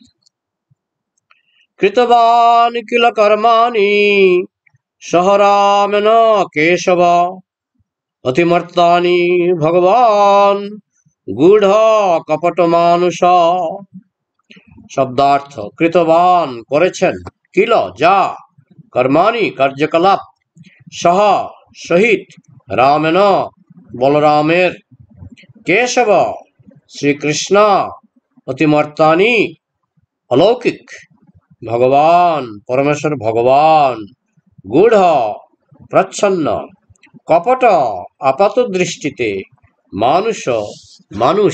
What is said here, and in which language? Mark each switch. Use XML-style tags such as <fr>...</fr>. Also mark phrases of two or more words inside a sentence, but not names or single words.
<sa>कृतवान् किल कर्माणि सह रामेण केशव अतिमर्तानि भगवान गूढ़ कपट मानुष। शब्दार्थ कृतवान</sa> <bn>করেছেন, কিল যা, কর্মাণি কার্যকলাপ, সহ সহিত, রামেণ বলরামের, কেশব শ্রীকৃষ্ণ, অতিমর্তানি অলৌকিক ভগবান পরমেশ্বর ভগবান, গূঢ় প্রচ্ছন্ন, কপট আপাত দৃষ্টিতে, মানুষ।</bn>